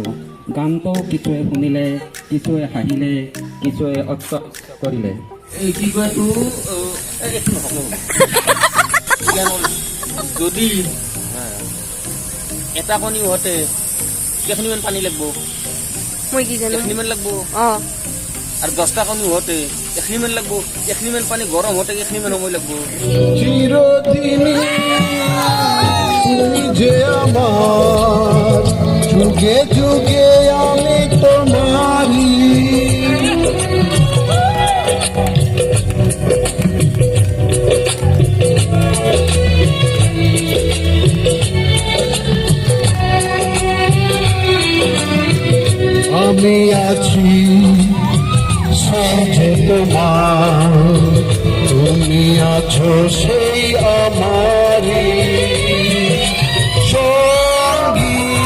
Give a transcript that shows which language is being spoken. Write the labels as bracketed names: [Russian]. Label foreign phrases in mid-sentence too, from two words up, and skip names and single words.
[Assamese] গানটো কিছুৱে শুনিলে, কিছুৱে হাঁহিলে, কিছুৱে অত্যক্ত কৰিলে। কি কয় যদি এটা কণী হওঁতে কেইখনিমান পানী লাগব? মই কি জানো, এখনিমান লাগব। অঁ, আর 10টা কণী হতে এখনিমান লাগবো, এখনিমান পানি গরম হতে এখনিমান সময় লাগবো। [Bangla] চিরদিনই তুমি যে আমার, যুগে যুগে আমি তোমারি। আমি আছি সাথে তোমার, তুমি আছো সেই আমারি সঙ্গী।